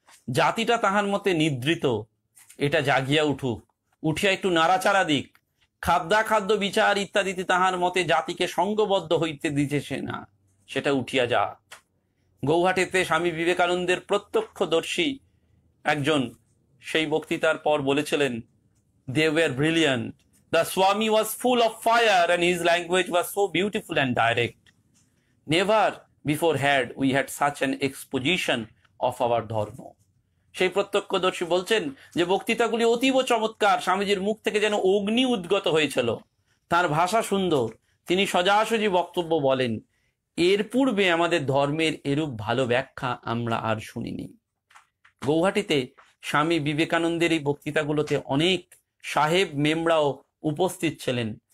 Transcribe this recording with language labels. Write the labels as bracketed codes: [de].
[bn] জাতিটা তাহার মতে নিদ্রিত, এটা জাগিয়া উঠুক, উঠিয়া একটু নাড়াচাড়া দিক। খাদ্যাখাদ্য বিচার ইত্যাদিতে তাহার মতে জাতিকে সঙ্গবদ্ধ হইতে দিতেছে না, সেটা উঠিয়া যা। গৌহাটিতে স্বামী বিবেকানন্দের প্রত্যক্ষদর্শী একজন সেই বক্তৃতার পর বলেছিলেন, [en] they were brilliant. The Swami was full of fire and his language was so beautiful and direct. Never before had we had such an exposition of our dharma. [bn] সেই প্রত্যক্ষদর্শী বলছেন যে বক্তৃতাগুলি অতীব চমৎকার, স্বামীজির মুখ থেকে যেন অগ্নি উদ্গত হয়েছিল। তার ভাষা সুন্দর, তিনি সোজাসুজি বক্তব্য বলেন। এর পূর্বে আমাদের ধর্মের এরূপ ভালো ব্যাখ্যা আমরা আর শুনিনি। গৌহাটিতে স্বামী বিবেকানন্দের এই বক্তৃতাগুলোতে অনেক সাহেব মেমরাও উপস্থিত ছিলেন।